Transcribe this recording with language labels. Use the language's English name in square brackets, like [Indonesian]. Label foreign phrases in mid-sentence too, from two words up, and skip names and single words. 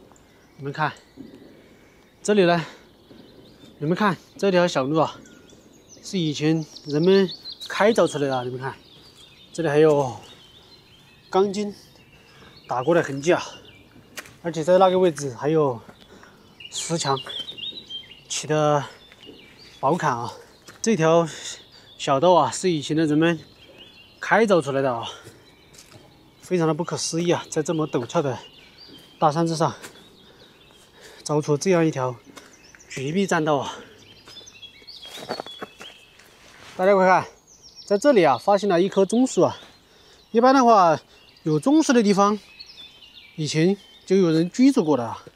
[Chinese] 你們看，這裡呢，你們看這條小路啊，是以前人們開鑿出來的。你們看，這裡還有鋼筋打過的痕跡啊，而且在那個位置還有石牆起的寶坎啊。這條小道啊，是以前的人們開鑿出來的啊，非常的不可思議啊！在這麼陡峭的大山之上，鑿出這樣一條絕壁棧道啊！大家快看，在這裡啊，發現了一棵棕樹啊。一般的話，有棕樹的地方，以前就有人居住過的啊。